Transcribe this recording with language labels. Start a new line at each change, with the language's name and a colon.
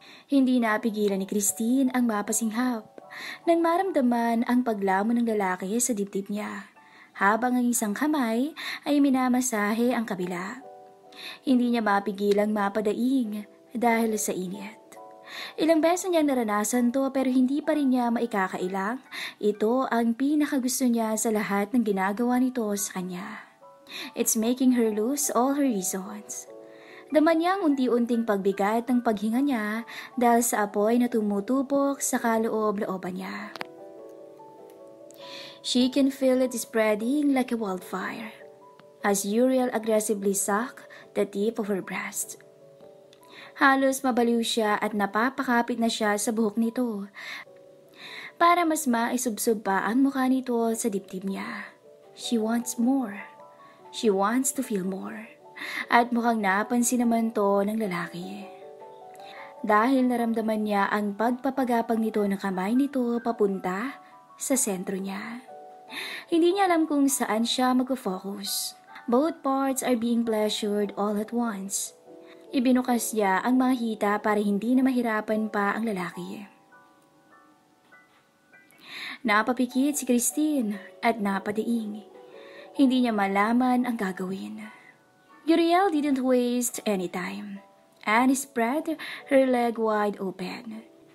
Filipino: Hindi napigilan ni Christine ang mapasinghap, nang maramdaman ang paglamon ng lalaki sa dibdib niya, habang ang isang kamay ay minamasahe ang kabila. Hindi niya mapigilang mapadaing dahil sa init. Ilang beses niyang naranasan to pero hindi pa rin niya maikakailang. Ito ang pinakagusto niya sa lahat ng ginagawa nito sa kanya.
English: It's making her lose all her reasons.
Filipino: Daman niyang unti-unting pagbigat ng paghinga niya dahil sa apoy na tumutupok sa kaloob-looban niya.
English: She can feel it spreading like a wildfire as Uriel aggressively sucked the tip of her breast.
Filipino: Halos mabaliw siya at napapakapit na siya sa buhok nito para mas maisubsob pa ang mukha nito sa dibdib niya.
English: She wants more. She wants to feel more.
Filipino: At mukhang napansin naman to ng lalaki. Dahil naramdaman niya ang pagpapagapang nito ng kamay nito papunta sa sentro niya. Hindi niya alam kung saan siya mag-focus.
English: Both parts are being pleasured all at once.
Filipino: Ibinukas niya ang mga hita para hindi na mahirapan pa ang lalaki. Napapikit si Christine at napadiing. Hindi niya malaman ang gagawin.
English: Uriel didn't waste any time and spread her leg wide open.